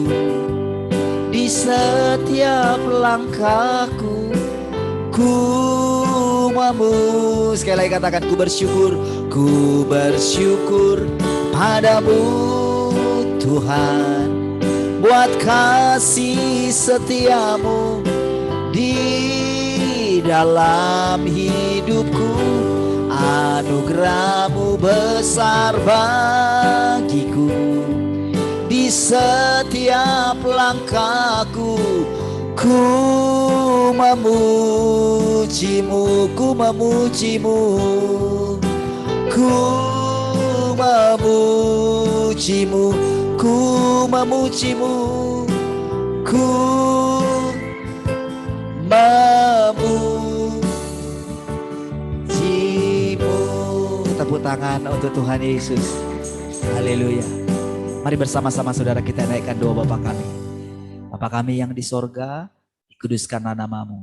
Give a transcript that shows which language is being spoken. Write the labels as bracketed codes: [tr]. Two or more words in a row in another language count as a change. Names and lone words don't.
[id] Di setiap langkahku ku sekali lagi katakan, ku bersyukur padamu Tuhan, buat kasih setiamu di dalam hidupku. Anugerahmu besar bagiku. Di setiap langkahku ku memujimu, ku memujimu, ku memujimu, ku memujimu, ku memujimu. Tepuk tangan untuk Tuhan Yesus. Haleluya. Mari bersama-sama saudara kita naikkan doa Bapa kami. Bapa kami yang di sorga, dikuduskanlah namamu.